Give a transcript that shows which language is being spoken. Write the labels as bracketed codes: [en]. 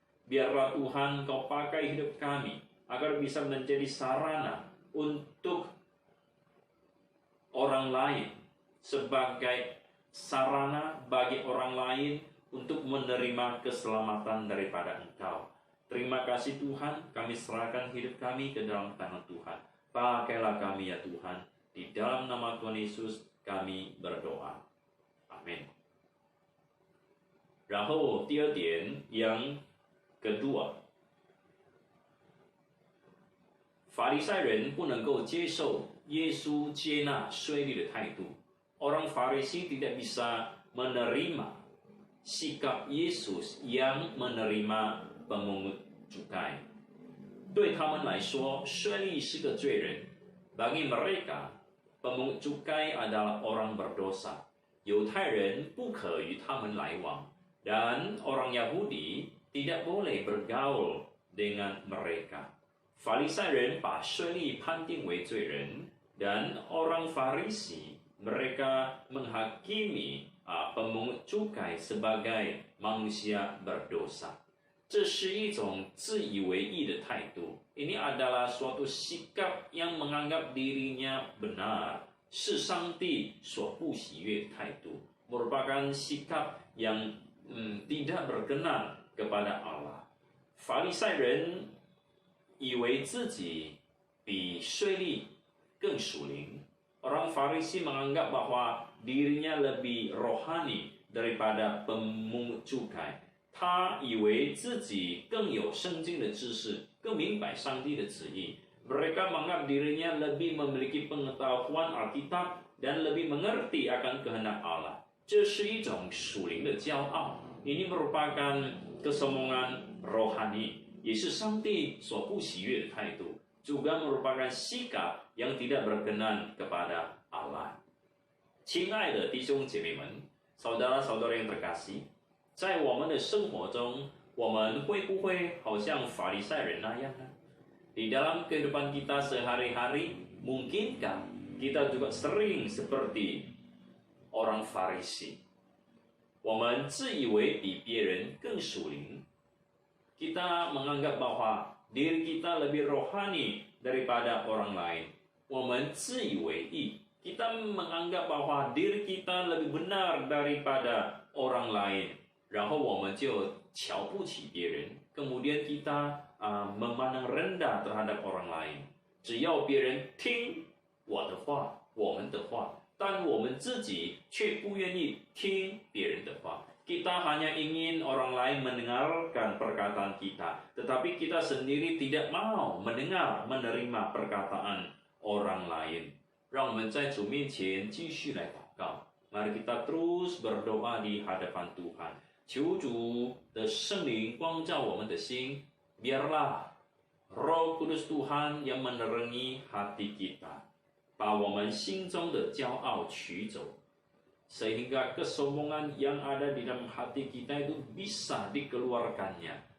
[id] Biarlah Tuhan Kau pakai hidup kami, agar bisa menjadi sarana untuk orang lain, sebagai sarana bagi orang lain untuk menerima keselamatan daripada Engkau. Terima kasih Tuhan, kami serahkan hidup kami ke dalam tangan Tuhan. Pakailah kami ya Tuhan, di dalam nama Tuhan Yesus kami berdoa. Amin. [zh] 然后第二点 [id] yang kedua， [zh] 法利赛人不能够接受耶稣接纳税吏的态度。 [id] Orang Farisi tidak bisa menerima sikap Yesus yang menerima pemungut cukai. [zh] 对他们来说，税吏是个罪人。 [id] Bagi mereka, pemungut cukai adalah orang berdosa. [zh] 犹太人不可与他们来往， [id] dan orang Yahudi tidak boleh bergaul dengan mereka. [zh] 法利赛人把税吏判定为罪人， [id] dan orang Farisi mereka menghakimi pemungut cukai sebagai manusia berdosa. [zh] 这是一种自以为意的态度。 [id] Ini adalah suatu sikap yang menganggap dirinya benar, [zh] 是上帝所不喜悦的态度， [id] merupakan sikap yang tidak berkenan kepada Allah. [zh] 法利赛人以为自己比税吏更属灵。 [id] Orang Farisi menganggap bahwa dirinya lebih rohani daripada pemungut cukai. [zh] 他以为自己更有圣经的知识，更明白上帝的旨意。 [id] Mereka menganggap dirinya lebih memiliki pengetahuan Alkitab dan lebih mengerti akan kehendak Allah. [zh] 这是一种属灵的骄傲。 [id] Ini merupakan kesombongan rohani， [zh] 也是上帝所不喜悦的态度， [id] juga merupakan sikap yang tidak berkenan kepada Allah. [zh] 亲爱的弟兄姐妹们， [id] saudara-saudara yang terkasih， [zh] 在我们的生活中， 我们会不会好像法利赛人那样呢？ [id] Di dalam kehidupan kita sehari-hari, mungkinkah kita juga sering seperti orang Farisi? [zh] 我们自以为比别人更属灵， [id] kita menganggap bahwa diri kita lebih rohani daripada orang lain. [zh] 我们自以为意， [id] kita menganggap bahwa diri kita lebih benar daripada orang lain. [zh] 然后我们就瞧不起别人， [id] kemudian kita memandang rendah terhadap orang lain. [zh] 只要别人听我的话，我们的话， 但我们自己却不愿意听别人的话。 [id] Kita hanya ingin orang lain mendengarkan perkataan kita, tetapi kita sendiri tidak mau mendengar, menerima perkataan orang lain. [zh] 让我们在主面前继续来祷告。 [id] Mari kita terus berdoa di hadapan Tuhan. [zh] 求主的圣灵光照我们的心， [id] biarlah Roh Kudus Tuhan yang menerangi hati kita， [zh] 把我们心中的骄傲取走， [id] sehingga kesombongan yang ada di dalam hati kita itu bisa dikeluarkannya.